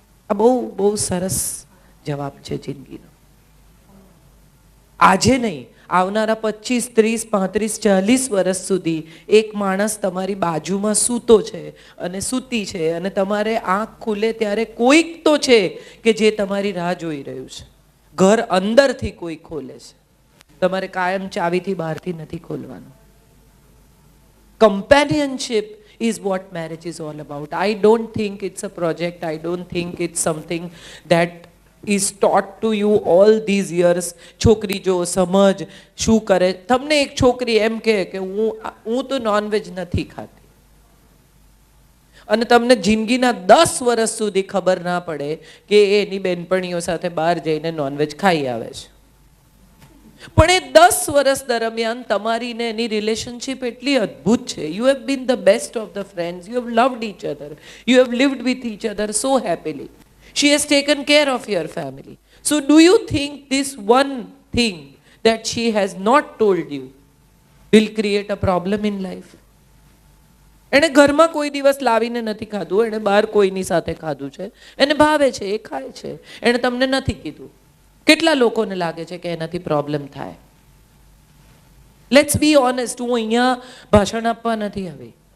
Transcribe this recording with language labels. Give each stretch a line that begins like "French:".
Gujarati: આ બહુ બહુ સરસ જવાબ છે જિંદગીનો. આજે નહીં, આવનારા 25, 30, 35, 40 વર્ષ સુધી એક માણસ તમારી બાજુમાં સૂતો છે અને સૂતી છે, અને તમારે આંખ ખુલે ત્યારે કોઈક તો છે કે જે તમારી રાહ જોઈ રહ્યું છે. ઘર અંદરથી કોઈ ખોલે છે, તમારે કાયમ ચાવીથી બહારથી નથી ખોલવાનું.
English: Companionship is what marriage is all about. I don't think it's a project. I don't think it's something that is taught to you all these years.
Gujarati: છોકરી જો સમજ શું કરે. તમને એક છોકરી એમ કહે કે હું તો નોનવેજ નથી ખાતી, અને તમને જિંદગીના 10 વર્ષ સુધી ખબર ના પડે કે એની બેનપણીઓ સાથે બહાર જઈને નોનવેજ ખાઈ આવે છે. પણ એ 10 વર્ષ દરમિયાન તમારી ને એની રિલેશનશિપ એટલી અદ્ભુત છે.
English: You have been the best of the friends, you have loved each other, you have lived with each other so happily. She has taken care of your family. So do you think this one thing that she has not told you will create a problem in life?
Gujarati: એને ઘરમાં કોઈ દિવસ લાવીને નથી ખાધું, એને બહાર કોઈની સાથે ખાધું છે, એને ભાવે છે, એ ખાય છે, એને તમને નથી કીધું. કેટલા લોકોને લાગે છે કે એનાથી પ્રોબ્લેમ થાય?
English: Let's be honest.
Gujarati: હું અહીંયા ભાષણ આપવા નથી આવી,